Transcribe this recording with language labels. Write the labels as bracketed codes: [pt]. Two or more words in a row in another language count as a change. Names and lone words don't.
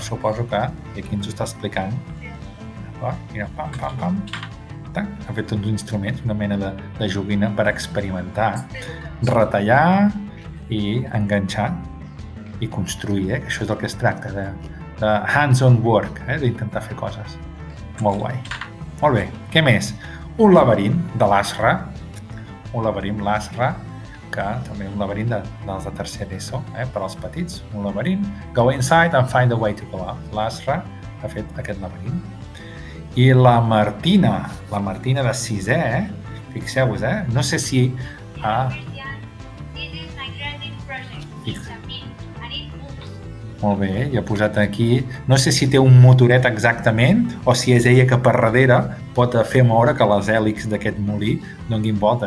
[ca] Suposo que aquí ens ho està explicant. Mira, pam. Ha fet uns instruments, una mena de joguina per experimentar, retallar i enganxar i construir, que això és el que es tracta, de [en] hands-on work, [ca] d'intentar fer coses. Molt guai. Molt bé, què més? Un laberint de l'Asra, que també un laberint dels de tercer d'ESO, per als petits, un laberint. [en] Go inside and find a way to go out. [ca] L'Asra ha fet aquest laberint. I la Martina de sisè, fixeu-vos, no sé si... Molt bé, i ha posat aquí... No sé si té un motoret exactament o si és ella que per darrere pot fer moure que les hèlixs d'aquest molí donin voltes.